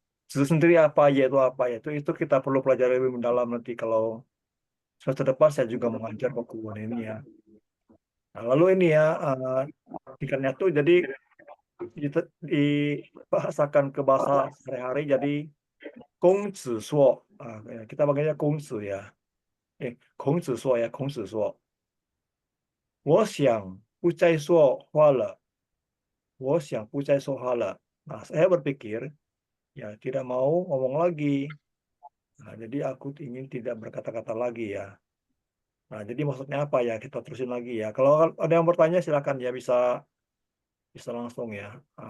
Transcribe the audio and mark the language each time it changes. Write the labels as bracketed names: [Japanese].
[Indonesian] Ziye sendiri apa, Ye itu apa ya, itu kita perlu pelajari lebih mendalam nanti kalau semester depan saya juga mengajar kekuan ini ya. Nah, lalu ini ya, tingkatnya tuh jadi dibahasakan ke bahasa sehari-hari jadi Gongzi Suo. Kita panggilnya Gongzi ya. Gongzi Suo ya, Gongzi Suo. [Chinese] 我想不再说话了，我想不再说话了. [Indonesian] Nah, saya berpikir ya tidak mau ngomong lagi. Nah, jadi aku ingin tidak berkata-kata lagi ya. Nah, jadi maksudnya apa ya? Kita terusin lagi ya. Kalau ada yang bertanya silakan ya, bisa bisa langsung ya.